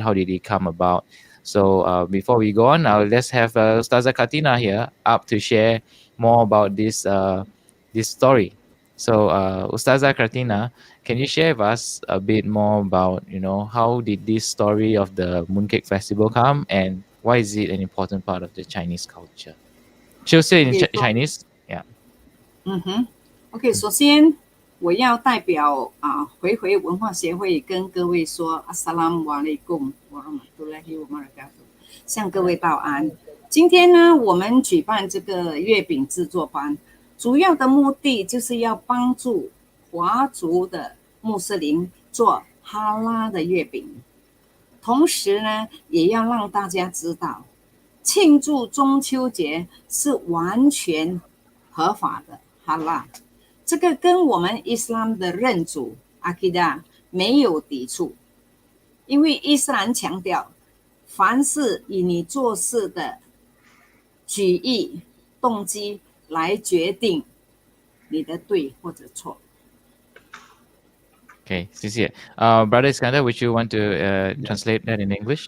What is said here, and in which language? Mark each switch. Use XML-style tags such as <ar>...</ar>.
<en>How did it come about? So before we go on, let's have Ustazah Kartinah here up to share more about this story. So Ustazah Kartinah, can you share with us a bit more about, how did this story of the Mooncake Festival come, and why is it an important part of the Chinese culture? She'll say in Chinese. Yeah.</en> <zh>OK， 首先我要代表回文化协会跟各位说</zh> <ar>Assalamualaikum warahmatullahi wabarakatuh，</ar> <zh>向各位道安。今天呢，我们举办这个月饼制作班，主要的目的就是要帮助华族的穆斯林做哈拉的月饼，同时呢，也要让大家知道，庆祝中秋节是完全合法的哈拉，这个跟我们伊斯兰的认主阿基达没有抵触，因为伊斯兰强调，凡是以你做事的举意、动机来决定你的对或者错。 Okay, 谢谢。</zh> <en>Brother Iskandar, would you want to translate that in English?</en>